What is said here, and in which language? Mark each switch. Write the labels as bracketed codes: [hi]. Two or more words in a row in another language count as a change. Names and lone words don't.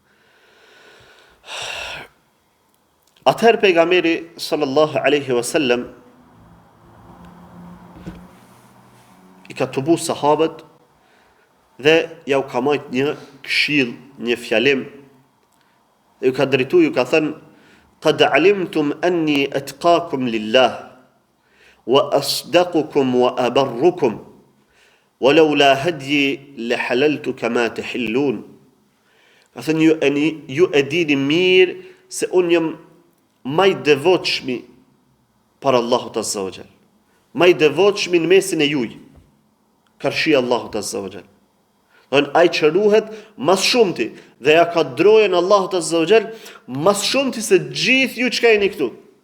[sq] Atëherë pejgamberi [ar] صلى الله عليه وسلم [sq] i ka tubu sahabët dhe ja u ka marrë një këshill, një fjalim, dhe ju ka drejtu, ju ka thënë: [ar] "قد علمتم أني أتقاكم لله وأصدقكم وأبركم ولولا هديي لحللت كما تحلون." [sq] Ka thënë ju e dini mirë se unë jam më i devotshmi për Allahut [ar] عز وجل. [sq] Më i devotshmi në mesin e juj. Karshi Allahut [ar] عز وجل. [sq] Ai që ruhet mas shumti dhe ja ka drojën Allahut [ar] عز وجل [sq] mas shumti se gjithë ju që jeni këtu.